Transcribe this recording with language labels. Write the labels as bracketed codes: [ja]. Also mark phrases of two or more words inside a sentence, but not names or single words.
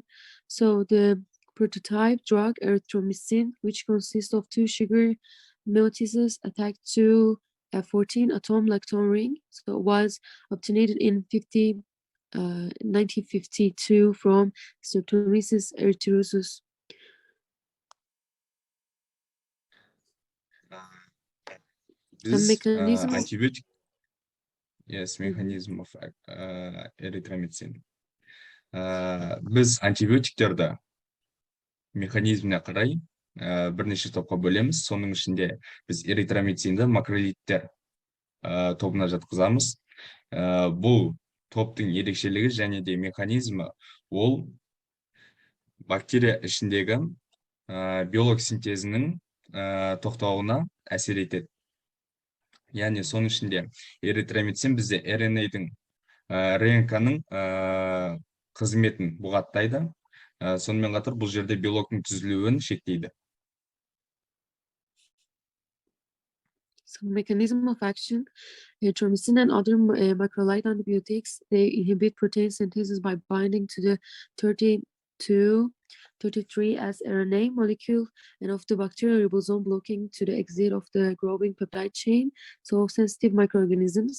[en] So the prototype drug erythromycin, which consists of 2 sugar moieties attached to a 14-atom lactone ring, so it was obtained in 1952 from Streptomyces erythrosus. This antibiotic, yes, mechanism of erythromycin. [kk] Біз антибиотиктерді механизміне қарай бірнеше топқа бөлеміз. Соның ішінде біз эритромицинді макролидтер тобына жатқызамыз. Бұл топтың ерекшелігі және де механизмі ол бактерия ішіндегі биолог синтезінің тоқтауына әсер етеді. Яғни соның ішінде эритромицин бізде РНА-ның РНК-ның қызметін бұғаттайды. Сонымен қатар бұл жерде белоктың түзілуін шектейді. [en] So, mechanism of action, erythromycin and other macrolide antibiotics, they inhibit protein synthesis by binding to the 33S RNA molecule and of the bacterial ribosome, blocking to the exit of the growing peptide chain, so sensitive microorganisms.